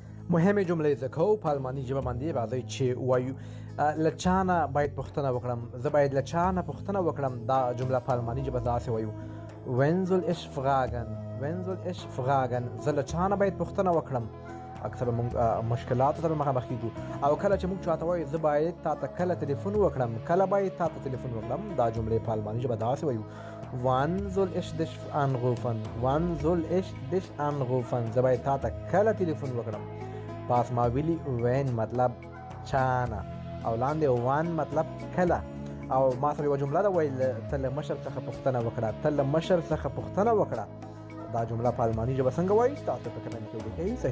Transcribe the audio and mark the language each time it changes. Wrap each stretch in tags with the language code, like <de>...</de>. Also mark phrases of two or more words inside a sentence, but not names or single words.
<ps>مهمې جملې زده کوو په الماني ژبه باندې راځئ چې ووایو له چا نه باید پوښتنه وکړم، زه باید له چا نه پوښتنه وکړم. دا جمله په الماني ژبه داسې وایو</ps> <de>Wen soll ich fragen? Wen soll ich fragen?</de> <ps>زه له چا نه باید پوښتنه وکړم. اکثره موږ مشکلاتو سره مخامخ کیږو او کله چې موږ چاته وایو زه باید تا ته کله تلیفون وکړم، کله باید تا ته تلیفون وکړم، دا جملې په الماني ژبه داسې وایو</ps> <de>Wann soll ich dich anrufen? Wann soll ich dich anrufen?</de> <ps>زه باید تا ته کله تلیفون وکړم. پاس ما ویلي وین مطلب چانه او لاندې وان مطلب کله. او ما سره یوه جمله ده ویل ته له مشر څخه پوښتنه وکړه، ته له مشر څخه پوښتنه وکړه. دا جمله په الماني ژبه څنګه وایي تاسو په کمنټ کې ولیکئ.</ps>